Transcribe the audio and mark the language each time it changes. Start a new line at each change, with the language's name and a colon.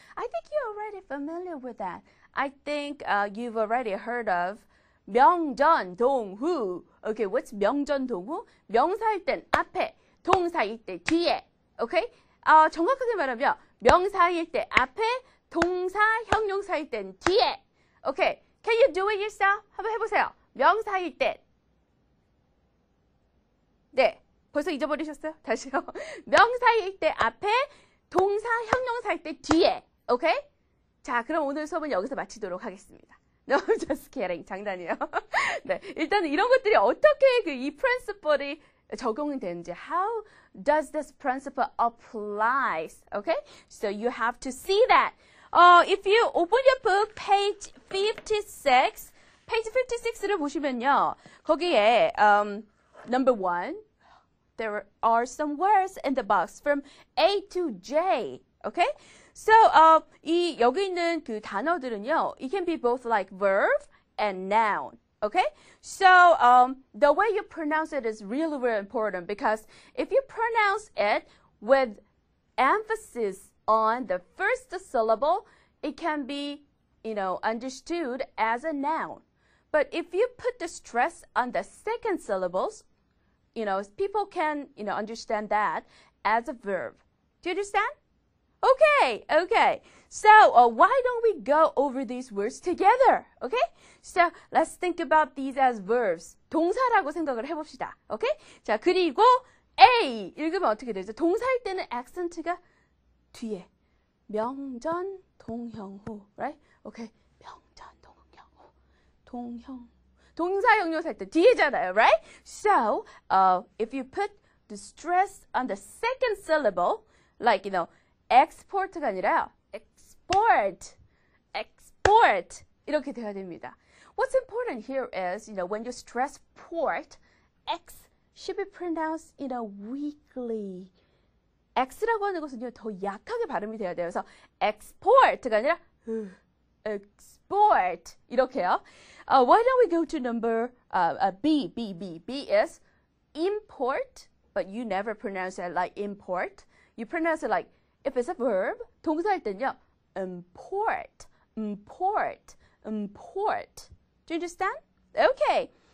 English: I think you're already familiar with that. I think you've already heard of 명전동후. Okay, what's 명전동후?
Korean: 명사일 땐 앞에, 동사일 때 뒤에.
English: Okay?
Korean: 정확하게 말하면 명사일 때 앞에, 동사, 형용사일 땐 뒤에.
English: Okay, can you do it yourself?
Korean: 한번 해보세요. 명사일 때. 네, 벌써 잊어버리셨어요? 다시요. 명사일 때 앞에, 동사, 형용사일 때 뒤에.
English: Okay?
Korean: 자, 그럼 오늘 수업은 여기서 마치도록 하겠습니다.
English: No, just kidding.
Korean: 장난이에요. 네, 일단 이런 것들이 어떻게 이 principle이 적용이 되는지,
English: how does this principle applies? Okay, so you have to see that. If you open your book, page 56, page 56를
Korean: 보시면요,
English: 거기에 number 1, there are some words in the box from A to J. Okay. So,
Korean: 여기 있는 그 단어들은요,
English: it can be both like verb and noun, okay? So, the way you pronounce it is really important because if you pronounce it with emphasis on the first syllable, it can be, understood as a noun. But if you put the stress on the second syllables, people can, understand that as a verb. Do you understand? Okay. So, why don't we go over these words together? Okay? So, let's think about these as verbs.
Korean: 동사라고 생각을 해봅시다.
English: Okay?
Korean: 자, 그리고 A 읽으면 어떻게 되죠? 동사일 때는 accen트가 뒤에. 명전, 동형후.
English: Right? Okay?
Korean: 명전, 동형후. 동형. 동사, 형용사 할 때 뒤에잖아요.
English: Right? So, if you put the stress on the second syllable, like, export가 아니라 export
Korean: 이렇게 돼야 됩니다.
English: What's important here is, when you stress port, X should be pronounced, weakly.
Korean: X라고 하는 것은요, 더 약하게 발음이 돼야 돼요. 그래서 export가 아니라 export 이렇게요.
English: Why don't we go to number B? B is import, but you never pronounce it like import. You pronounce it like if it's a verb,
Korean: 동사일 때는요,
English: import. Do you understand? Okay.